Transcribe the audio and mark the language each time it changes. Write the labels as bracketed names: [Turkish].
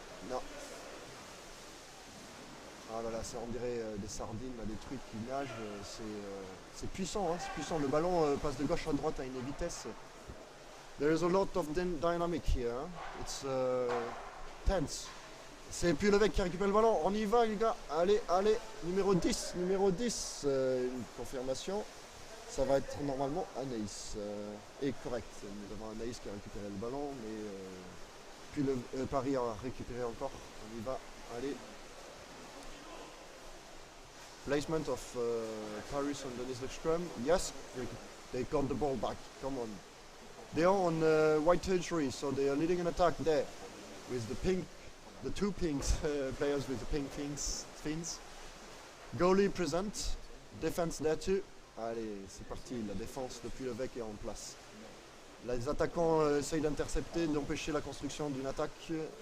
[French] Non. Ah là là, on dirait des sardines, là, des trucs qui nagent, c'est puissant, hein, c'est puissant. Le ballon passe de gauche à droite à une vitesse. [English] There is a lot of dynamic here. Hein. It's tense. [French] C'est Puy L'Eveque qui récupère le ballon. On y va les gars. Allez, allez. Numéro 10. Numéro 10. Une confirmation. Ça va être normalement Anaïs. Et correct. Nous avons Anaïs qui a récupéré le ballon, mais puis Paris a récupéré encore. On y va. Allez. [English] Placement of Paris underneath the scrum. Yes, they got the ball back. Come on. They are on white territory, so they are leading an attack there with the two pinks players with the pink fins. Goalie present. Defense there too. [French] Allez, c'est parti. La défense de Puy L'Eveque est en place. Les attaquants essayent d'intercepter, d'empêcher la construction d'une attaque.